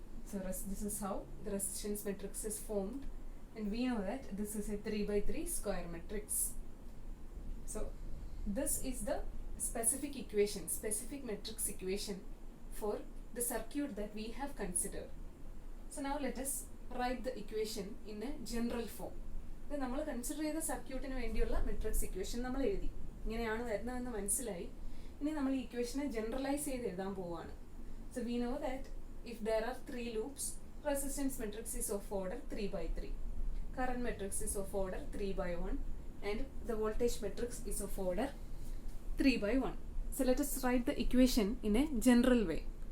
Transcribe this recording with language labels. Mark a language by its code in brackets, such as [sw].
[en] So this is how the resistance matrix is formed, and we know that this is a 3 by 3 square matrix. So this is the specific equation, specific matrix equation for the circuit that we have considered. So now let us write the equation in a general form. [ml] ഇത് നമ്മൾ consider ചെയ്ത സർക്യൂട്ടിന് വേണ്ടിയുള്ള matrix equation നമ്മൾ എഴുതി. ഇങ്ങനെയാണ് വരുന്നതെന്ന് മനസ്സിലായി. ഇനി നമ്മൾ ഈ ഇക്വേഷനെ ജനറലൈസ് ചെയ്ത് എഴുതാൻ പോവുകയാണ്. [en] So we know that if there are 3 loops, resistance matrix is of order 3 by 3. Current matrix is of order 3 by 1. And the voltage matrix is of order 3 by 1. So let us write the equation in a general way.